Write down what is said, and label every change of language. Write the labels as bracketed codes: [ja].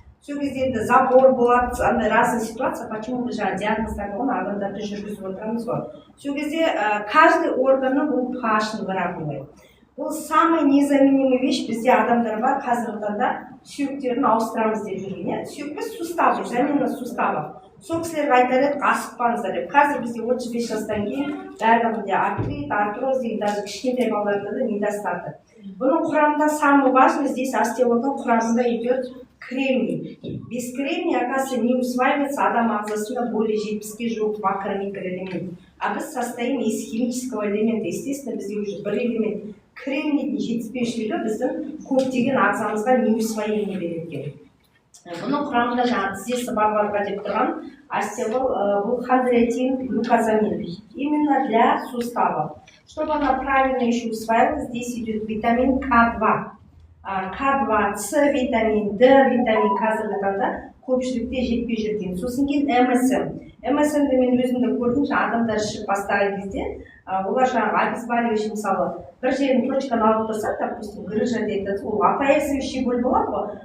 [kk] Сол кезде енді запор болады, [ru] разные ситуация, [kk] почему біз жаңағы диагноздарды оны адамдарды жүргізіп отырамыз ғой. Сол кезде каждый органның бұл pH-ын выравнивает. Бұл самый незаменимый вещь бізде адамдар бар, қазіргі таңда сүйектерін ауыстырамыз деп жүрген. Сүйекке [ru] суставы, замена суставов. [kk] Сол кісілерге айтар едік, асықпаңыздар деп. Қазір бізде 35 жастан кейін бәрінде артрит, артроз деген даже кішкентай балаларда да недостаток. Бұның құрамында самый важный здесь остеолдың құрамында идет кремний. [ru] Без кремния, оказывается, не усваивается [kk] адам ағзасында [ru] более 70-ге жуық макро-микроэлемент. А біз состоим из химического элемента. [kk] Естественно, бізде уже бір элемент кремнийдің жетіспеушілігі біздің көптеген ағзамызға не усвоение береді. Бұның құрамында жаңағы тізесі барларға деп тұрған астебол, бұл хондроитин глюкозамин, [ru] именно для суставов. Чтобы она правильно еще усваивалась, здесь идет витамин К2. [kk] К2, С витамин, Д витамин қазіргі таңда көпшілікте жетпей жүрген. Сосын кейін МСМ. МСМді мен өзімді көрдім, адамдар ішіп бастаған кезде, олар жаңағы обезболивающий мысалы бір жерін точканы алып тұрса, допустим, грыжа дейді, ол опоясывающий боль болады ғой.